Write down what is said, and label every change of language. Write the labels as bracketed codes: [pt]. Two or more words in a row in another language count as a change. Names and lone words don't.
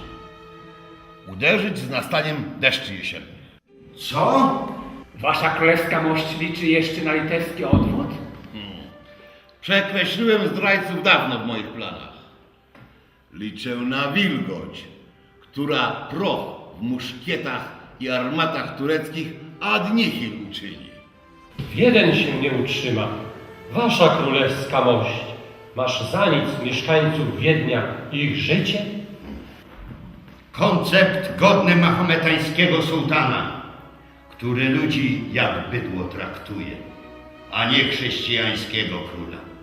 [pl] Uderzyć z nastaniem deszczy jesiennych. Co? Wasza królewska mość liczy jeszcze na litewski odwód? Przekreśliłem zdrajców dawno w moich planach. Liczę na wilgoć, która proch w muszkietach i armatach tureckich [la] ad nihil [pl] uczyni. Wiedeń się nie utrzyma. Wasza królewska mość. Masz za nic mieszkańców Wiednia i ich życie? Koncept godny mahometańskiego sułtana, który ludzi jak bydło traktuje, a nie chrześcijańskiego króla.